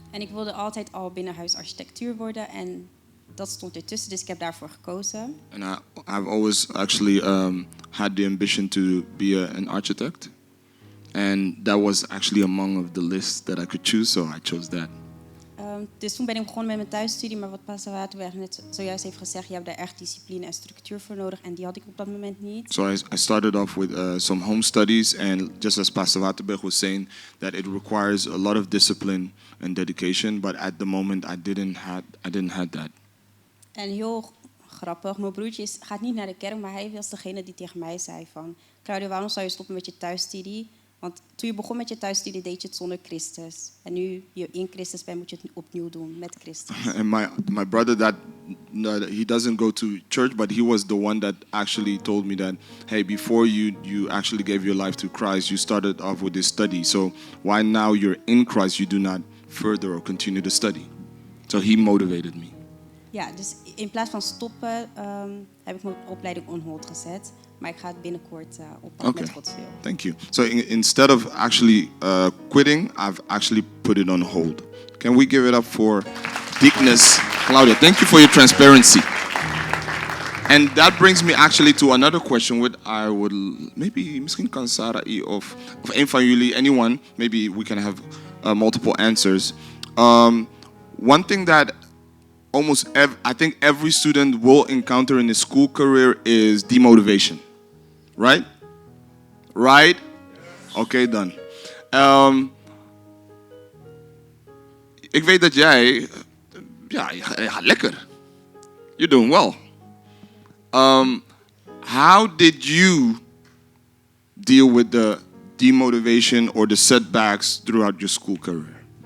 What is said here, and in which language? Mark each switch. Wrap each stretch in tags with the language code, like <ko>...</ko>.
<nl>En ik wilde altijd al binnenhuis architectuur worden en dat stond ertussen, dus ik heb daarvoor gekozen.</nl> <en>And I've always actually had the ambition to be an architect, and that was actually among of the lists that I could choose, so I chose that.</en> <nl>Dus toen ben ik begonnen met mijn thuisstudie, maar wat Pastor net zojuist heeft gezegd, je hebt daar echt discipline en structuur voor nodig en die had ik op dat moment niet.</nl> <en>So I started off with some home studies, and just as Pastor Waterberg was saying, that it requires a lot of discipline and dedication, but at the moment I didn't have that.</en> <nl>En heel grappig, mijn broertje gaat niet naar de kerk, maar hij was degene die tegen mij zei van, Claudia, waarom zou je stoppen met je thuisstudie? Want toen je begon met je thuisstudie deed je het zonder Christus. En nu je in Christus bent, moet je het opnieuw doen met Christus.</nl> <en>And my brother, he doesn't go to church, but he was the one that actually told me that, hey, before you actually gave your life to Christ, you started off with this study. So why now you're in Christ, you do not further or continue to study? So he motivated me.</en> <nl>Ja, dus in plaats van stoppen heb ik mijn opleiding on hold gezet. Maar ik ga het binnenkort oppakken met Gods wil.</nl> <en>Thank you. So instead of actually quitting, I've actually put it on hold. Can we give it up for Deaconess Claudia? Thank you for your transparency. And that brings me actually to another question, which I would</en> <nl>misschien kan Sarah of een van jullie,</nl> <en>anyone, maybe we can have multiple answers. One thing that I think every student will encounter in his school career is demotivation. Right? Right? Okay, done.</en> <nl>Ik weet dat jij je gaat lekker.</nl> <en>You're doing well. How did you deal with the demotivation or the setbacks throughout your school career?</en>